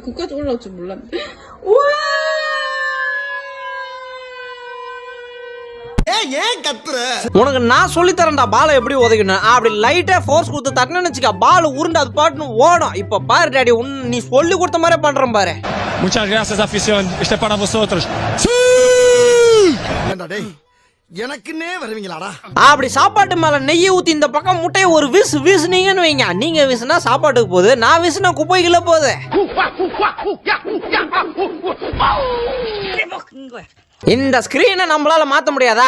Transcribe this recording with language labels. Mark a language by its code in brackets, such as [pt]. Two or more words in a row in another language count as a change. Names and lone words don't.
[ta] ஏன் கத்துற? உனக்கு நான் சொல்லி தரேன்டா பாலை எப்படி உதைக்கணும். அப்படி லைட்டா ஃபோர்ஸ் கொடுத்து தட்டணும்னு வச்சுக்க, பால் உருண்டு அது பாட்டுன்னு ஓடும். இப்ப பாரு டாடி, நீ சொல்லி கொடுத்த மாதிரி பண்றேன் பாரு. [es] Muchas gracias, afición. Este para vosotros. [ta] எனக்குன்னே வருவீங்களாடா? அப்படி சாப்பாட்டு மேல நெய்யை ஊத்தி இந்த பக்கம் முட்டையை ஒரு வீசுனீங்கன்னு வைங்க. நீங்க வீசுனா சாப்பாட்டுக்கு போகுது, நான் வீசுனா குப்பைக்குள்ள போகுது. இந்த ஸ்கிரீனை நம்மளால மாத்த முடியாதா?